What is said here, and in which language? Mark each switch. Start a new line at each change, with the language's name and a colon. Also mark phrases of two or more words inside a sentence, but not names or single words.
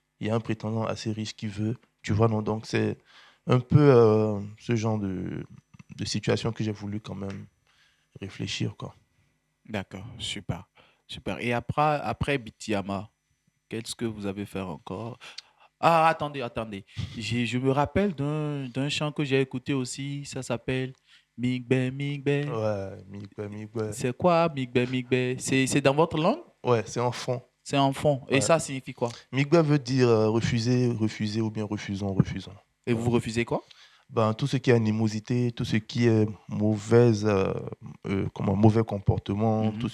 French: Il y a un prétendant assez riche qui veut, tu vois, non? Donc, c'est un peu ce genre de situation que j'ai voulu quand même réfléchir, quoi. D'accord, super, super. Et après Bitiyama, qu'est-ce que vous avez fait encore? Ah, attendez. Je me rappelle d'un chant que j'ai écouté aussi, ça s'appelle Migbe, Migbe. Ouais, migbe, migbe. C'est quoi Migbe, Migbe? C'est dans votre langue? Ouais, c'est en fond. C'est en fond. Et Ouais. ça signifie quoi? Migbe veut dire refuser, refuser ou bien refusons, refusons. Et Voilà. vous refusez quoi? Ben, tout ce qui est animosité, tout ce qui est mauvais comportement, tout